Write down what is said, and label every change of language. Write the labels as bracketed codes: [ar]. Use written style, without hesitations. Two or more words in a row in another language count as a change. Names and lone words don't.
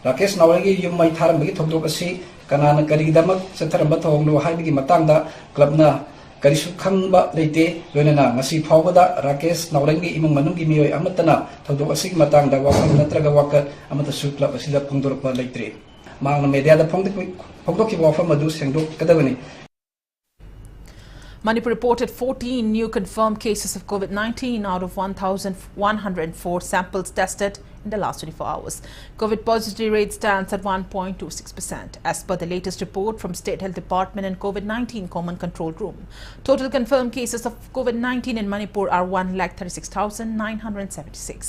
[mni] Rakesh Nauremgi yum mai tharambagi thokdok asi kanana karigidamak satharamba thonglo haibigi matangda clubna karisu khangba leite loinana ngasi phawbada Rakesh Nauremgi imung manunggi miyoi amatana thokdok asi matangda wafam natraga waka amata su club asida phongdorpa leitre mangna media da phongdok ki wafam adu sengdok kadabani. [en] Manipur reported 14 new confirmed cases of COVID-19 out of 1,104 samples tested in the last 24 hours. COVID positivity rate stands at 1.26%. As per the latest report from State Health Department and COVID-19 Common Control Room, total confirmed cases of COVID-19 in Manipur are 1,36,976.